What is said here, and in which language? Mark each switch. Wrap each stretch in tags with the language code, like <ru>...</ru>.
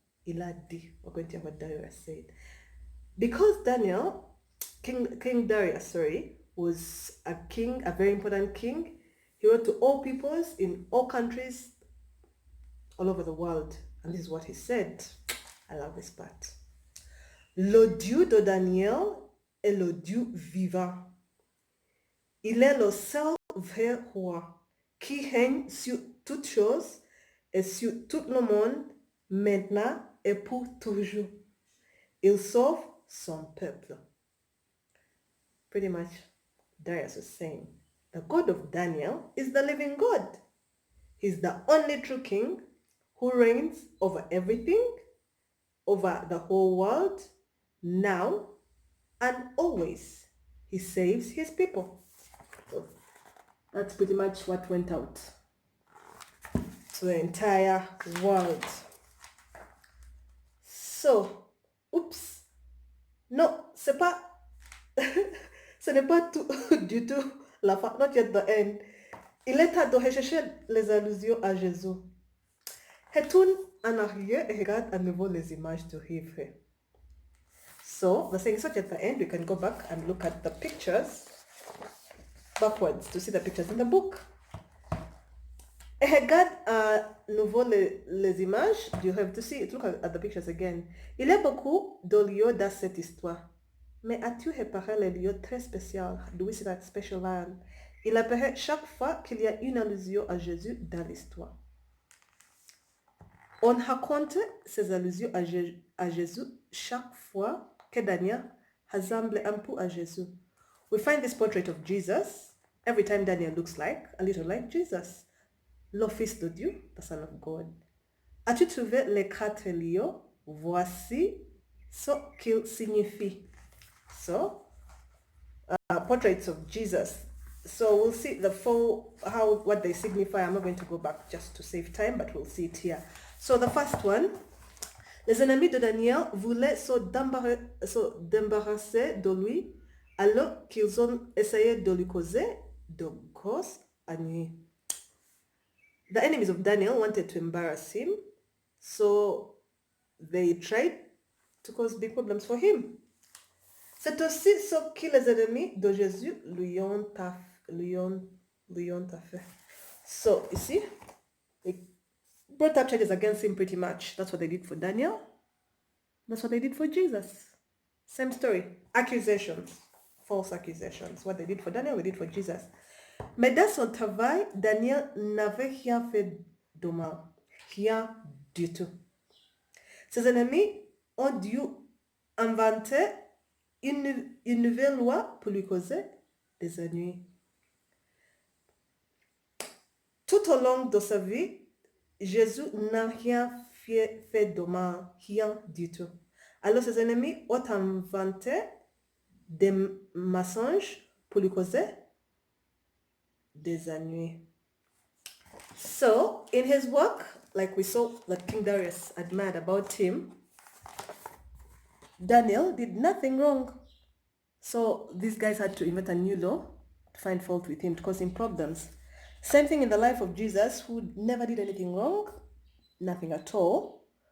<fr>Il a dit,</fr> <en>we're going to hear what Darius said. Because Daniel, King Darius, was a king, a very important king. He wrote to all peoples in all countries all over the world. And this is what he said. I love this part.</en> <fr>Le Dieu de Daniel est le Dieu vivant. Il est le seul vrai roi qui règne sur toutes choses et sur tout le monde maintenant et pour toujours. Il sauve son peuple.</fr> <en>Pretty much, Darius was saying, the God of Daniel is the living God. He's the only true king who reigns over everything, over the whole world, now and always. He saves his people. So that's pretty much what went out to the entire world.</en> <fr>So, oops, no, c'est pas, ce n'est pas tout du tout la fin,</fr> <en>not yet the end.</en> <fr>Il est à de rechercher les allusions à Jésus. Retourne en arrière et regarde à nouveau les images du livre.</fr> <en>So, the saying is not at the end. We can go back and look at the pictures backwards to see the pictures in the book.</en> <fr>Et regarde à nouveau les images.</fr> <en>You have to see it. Look at the pictures again.</en> <fr>Il y a beaucoup de lieux dans cette histoire. Mais as-tu réparé les lieux très spéciaux?</fr> <en>Do we see that special land?</en> <fr>Il apparaît chaque fois qu'il y a une allusion à Jésus dans l'histoire. On raconte ces allusions à Jésus chaque fois que Daniel ressemble un peu à Jésus.</fr> <en>We find this portrait of Jesus every time Daniel looks like, a little like Jesus,</en> <fr>le Fils de Dieu,</fr> <en>the Son of God.</en> <fr>As-tu trouvé les 4 lieux? Voici ce qu'ils signifient.</fr> <en>So, portraits of Jesus. So we'll see the full, what they signify. I'm not going to go back just to save time, but we'll see it here. So the first one,</en> <fr>les ennemis de Daniel voulaient se débarrasser de lui alors qu'ils ont essayé de lui causer de grosses ennuis.</fr> <en>The enemies of Daniel wanted to embarrass him, so they tried to cause big problems for him.</en> <fr>C'est aussi ce que les ennemis de Jésus lui ont fait.</fr> <en>So, you see, they brought up charges against him pretty much. That's what they did for Daniel. That's what they did for Jesus. Same story. Accusations. False accusations. What they did for Daniel, they did for Jesus.</en> <fr>Mais dans son travail, Daniel n'avait rien fait de mal. Rien du tout. Ses ennemis ont dû inventer une nouvelle loi pour lui causer des ennuis. Tout au long de sa vie, Jésus n'a rien fait de mal, rien du tout. Alors ses ennemis ont inventé des mensonges pour lui causer des ennuis.</fr> <en>So, in his work, like we saw that King Darius admired about him, Daniel did nothing wrong. So these guys had to invent a new law to find fault with him, to cause him problems. Same thing in the life of Jesus, who never did anything wrong, nothing at all.</en>